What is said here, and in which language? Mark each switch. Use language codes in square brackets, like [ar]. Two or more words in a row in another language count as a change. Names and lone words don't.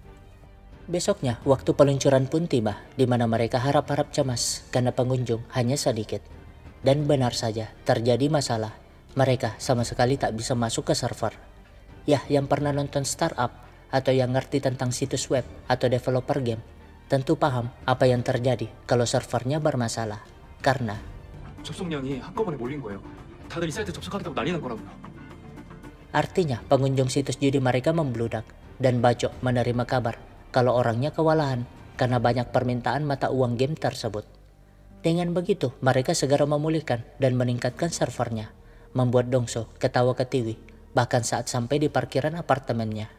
[id] Besoknya waktu peluncuran pun tiba, di mana mereka harap-harap cemas karena pengunjung hanya sedikit. Dan benar saja terjadi masalah, mereka sama sekali tak bisa masuk ke server. Yah, yang pernah nonton startup atau yang ngerti tentang situs web atau developer game tentu paham apa yang terjadi kalau servernya bermasalah. Karena [ko] 접속량이 한꺼번에 몰린 거예요. 다들 이 사이트 접속하겠다고 난리난 거라고요. [id] artinya pengunjung situs judi mereka membludak, dan Bacok menerima kabar kalau orangnya kewalahan karena banyak permintaan mata uang game tersebut. Dengan begitu, mereka segera memulihkan dan meningkatkan servernya, membuat Dongso ketawa ketiwi bahkan saat sampai di parkiran apartemennya.